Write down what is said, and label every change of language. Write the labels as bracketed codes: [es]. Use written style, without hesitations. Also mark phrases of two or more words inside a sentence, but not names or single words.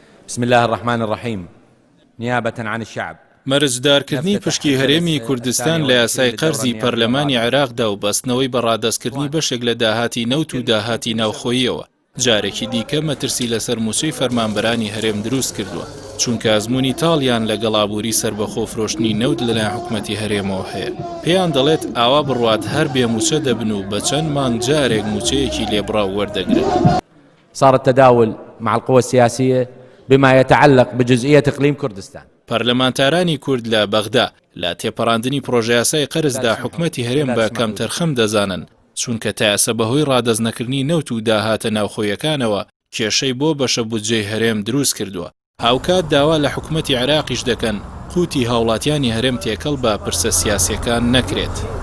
[ar] بسم الله الرحمن الرحيم. نيابة عن الشعب. [ckb] مەرجدارکردنی پشکی هەرێمی کوردستان لە یاسای قەرزی پەرلەمانی عێراقدا و بەستنەوەی بەڕادەستکردنی بەشێک لە داهاتی نەوت و داهاتی ناوخۆییەوە جارێکی دیکە مەترسی لەسەر موچەی فەرمانبەرانی هەرێم دروست کردووە، چونکە ئەزموونی تاڵیان لە گەڵابووری سربەخۆ فرۆشتنی نەوت لەلایەن حکومەتی هەرێمەوە هەیە. پێیان دەڵێت ئاوا بڕوات هەر بێ موچە دەبن و بە چەند مانگ جارێک موچەیەکی لێبڕاو وەردەگرن. [ar] صار التداول مع القوى السياسية بما يتعلق بجزئية إقليم كردستان. [ckb] پەرلەمانتارانی کورد لە بەغدا لە تێپەڕاندنی پرۆژە یاسای قەرزدا حکومەتی هەرێم بە کەم تەرخەم دەزانن، چونکە تا ئێستا بەهۆی ڕادەزنەکردنی نەوت و داهاتە ناوخۆیەکانەوە کێشەی بۆ بەشە بودجەی هەرێم دروست کردووە. هاوکات داوا لە حکومەتی عێراقیش دەکەن قوتی هاوڵاتیانی هەرێم تێکەڵ بە پرسە سیاسیەکان نەکرێت.